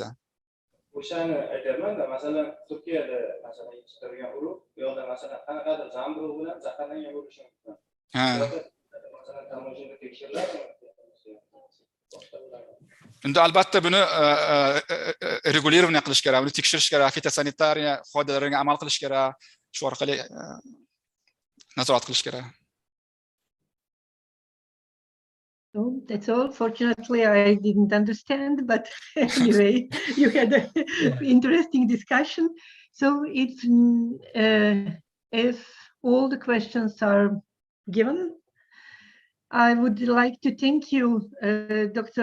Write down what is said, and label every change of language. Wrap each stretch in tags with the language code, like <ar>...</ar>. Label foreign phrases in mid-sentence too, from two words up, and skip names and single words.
<uz>O'shani aytaman-da, masalan Turkiyada masalan yetishtirilgan urug' yo'lda masalan qanaqadir zamburug' bilan zaharlangan bo'lishi mumkin. Masalan tamojini tekshiriladi. Unda albatta buni regulирование qilish kerak, uni tekshirish kerak, fitosanitariya qoidalariga amal qilish kerak, shu orqali nazorat qilish kerak.</uz> <en>So that's all. Fortunately, I didn't understand, but anyway, you had an interesting discussion. So if all the questions are given, I would like to thank you, Dr.</en>